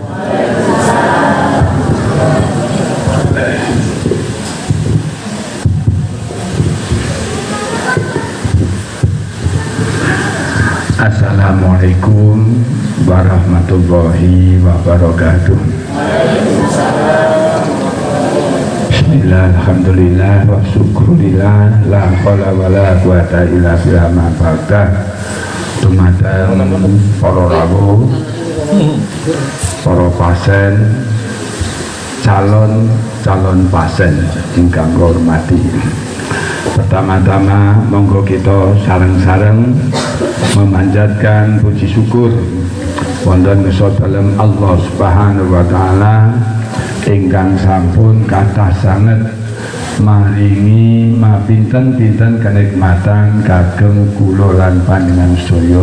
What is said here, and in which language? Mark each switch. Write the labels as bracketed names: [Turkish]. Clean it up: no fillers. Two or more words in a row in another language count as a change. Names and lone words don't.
[Arabic] السلام عليكم ورحمة الله وبركاته. بسم الله، الحمد لله، والشكر لله، لا حول ولا قوة إلا بالله ما بعد. [Javanese] Dumateng para rawuh, para pasien, calon pasien ingkang kula hormati. Pertama-tama monggo kita sareng-sareng memanjatkan puji syukur wonten dalem [Arabic] الله سبحانه وتعالى [Javanese] ingkang sampun kathah sanget maringi mapinten-pinten kenikmatan kagem kula lan panjenengan sedaya.